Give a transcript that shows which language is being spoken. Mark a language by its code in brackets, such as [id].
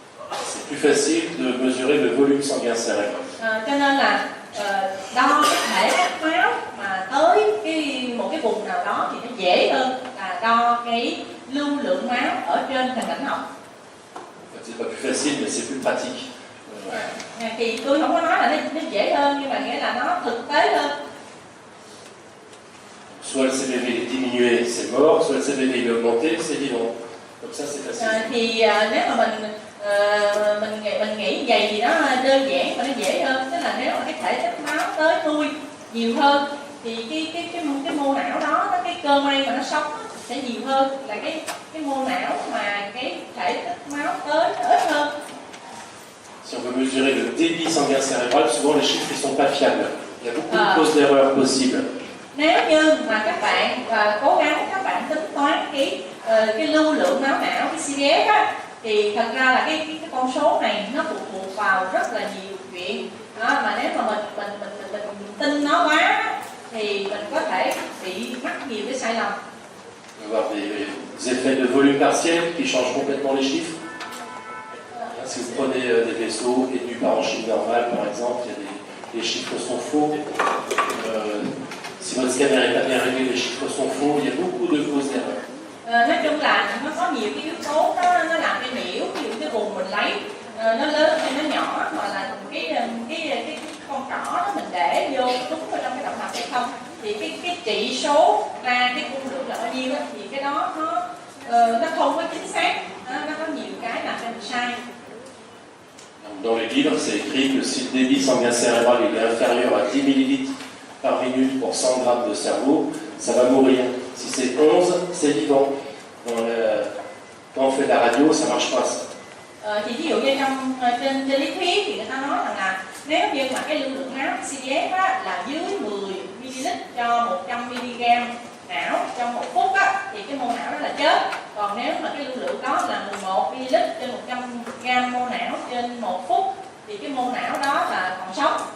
[fr] C'est plus facile de mesurer le volume sanguin cérébral. [vi] Cho nên là đo cái thể máu mà tới cái dễ hơn là đo cái lưu lượng máu ở trên hình ảnh học. [fr] C'est pas plus facile, mais c'est plus pratique. [vi] Thì tôi không có nói là nó dễ hơn, nhưng mà nghĩa là nó thực tế hơn. [fr] Soit le CBV est diminué, c'est mort, soit le CBV est augmenté, c'est vivant. Comme ça, c'est facile. [vi] Thì nếu mà mình nghĩ vậy thì nó đơn giản và nó dễ hơn. Tức là nếu mà cái thể tích máu tới nuôi nhiều hơn thì cái mô não đó, cái cơ may mà nó sống sẽ nhiều hơn là cái mô não mà cái thể tích máu tới ít hơn. [fr] Si on veut mesurer le débit sanguin cérébral, souvent les chiffres ne sont pas fiables. Il y a beaucoup de causes d'erreur possibles. [vi] Nếu như mà các bạn cố gắng các bạn tính toán cái lưu lượng máu não, cái CPF á, thì thật ra là cái con số này nó phụ thuộc vào rất là nhiều chuyện đó, mà nếu mà mình tin nó quá thì mình có thể bị mắc nhiều cái sai lầm. [fr] On va avoir des effets de volume partiel qui changent complètement les chiffres. Si vous prenez des vaisseaux et du parenchyme normal, par exemple, les chiffres sont faux. Si votre scanner n'est pas bien réglé, les chiffres sont faux. Il y a beaucoup de fausses erreurs. [vi] Nói chung là nó có nhiều cái yếu tố nó làm cái nhiễu, ví dụ cái vùng mình lấy nó lớn hay nó nhỏ, hoặc là cái con trỏ đó mình để vô đúng vào trong cái động mạch hay không, thì cái trị số ra cái cung lượng là bao nhiêu đó, thì cái đó nó không có chính xác, nó có nhiều cái làm cho mình sai. [fr] Dans les livres, c'est écrit que si le débit sanguin cérébral est inférieur à 10 ml par minute pour 100 grammes de cerveau, ça va mourir. Si c'est 11, c'est vivant. Quand on fait de la radio, ça ne marche pas. [vi] Thì ví dụ như trên lý thuyết thì người ta nói rằng là nếu như mà cái lưu lượng máu CPF là dưới 10 ml cho 100 mg não trong 1 phút á, thì cái mô não đó là chết. Còn nếu mà cái lưu lượng đó là 11 ml trên 100 g mô não trên 1 phút thì cái mô não đó là còn sống.